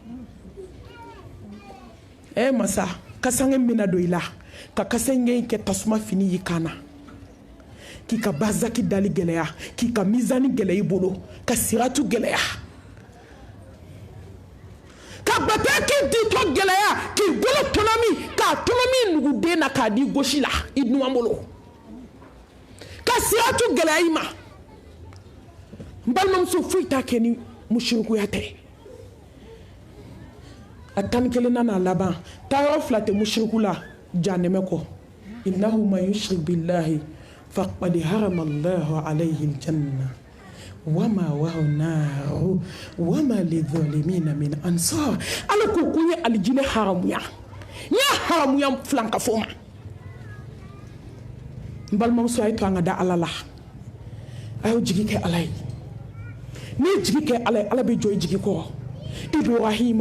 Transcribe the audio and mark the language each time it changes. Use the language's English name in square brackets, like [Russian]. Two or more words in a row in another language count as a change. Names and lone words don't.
[Bambara] ye masa kasange min bɛna don i la ka kasange in kɛ tasuma fini y'i kan na k'i ka barzaki dali gɛlɛya k'i ka mizani gɛlɛya i bolo ka siratu gɛlɛya ka bataki ditɔ gɛlɛya k'i bolo tɔnɔmi k'a tɔnɔmi nuguden na k'a di gosi la i numan bolo ka siratu gɛlɛya i ma n balimamuso foyi t'a kɛ ni musirikuya tɛ a tani kelen na n'a laban taayɔrɔ fila tɛ musiriku la janɛmɛ kɔ [Arabic] إنه من يشرك بالله فقد حرم الله عليه الجنة ومأواه النار وما للظالمين من أنصار [Bambara] ala ko kun ye alijinɛ haramuya n ye haramuya filanka fɔ ma n balimamuso a ye to an ka da ala la a y'o jigi kɛ ala ye n'i ye jigi kɛ ala ye ala bɛ jɔ i jigi kɔrɔ Ibrahima